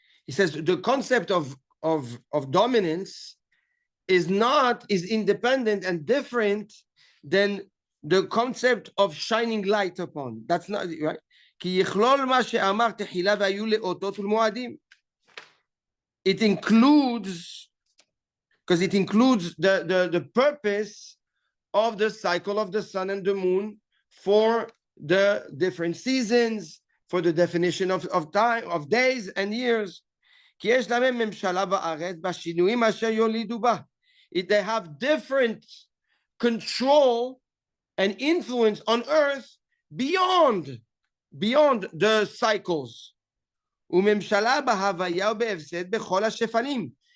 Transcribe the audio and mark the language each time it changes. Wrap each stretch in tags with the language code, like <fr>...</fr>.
<en>He says the concept of dominance is independent and different than the concept of shining light upon. That's not right.</en> <he>כי יכלול מה שאמר תחילה והיו לאותות ולמועדים.</he> <en>It includes, because it includes the purpose of the cycle of the sun and the moon for the different seasons, for the definition of time, of days and years.</en> <he>כי יש להם ממשלה בארץ בשינויים אשר יולידו בה.</he> <en>They have different control and influence on earth beyond the cycles.</en> <he>וממשלה בהוויה ובהפסד בכל השפנים.</he>